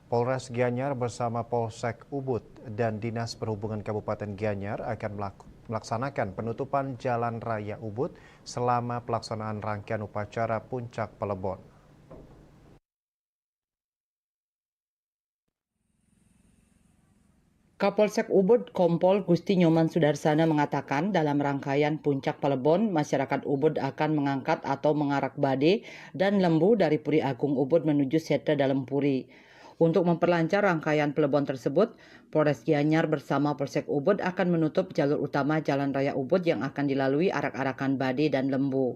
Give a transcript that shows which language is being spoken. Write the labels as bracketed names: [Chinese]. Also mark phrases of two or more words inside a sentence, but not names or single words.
[Indonesian] Polres Gianyar bersama Polsek Ubud dan Dinas Perhubungan Kabupaten Gianyar akan melaksanakan penutupan Jalan Raya Ubud selama pelaksanaan rangkaian upacara Puncak Pelebon. Kapolsek Ubud Kompol Gusti Nyoman Sudarsana mengatakan dalam rangkaian Puncak Pelebon, masyarakat Ubud akan mengangkat atau mengarak bade dan lembu dari Puri Agung Ubud menuju Setra dalam Puri. Untuk memperlancar rangkaian Pelebon tersebut, Polres Gianyar bersama Polsek Ubud akan menutup jalur utama Jalan Raya Ubud yang akan dilalui arak-arakan bade dan lembu.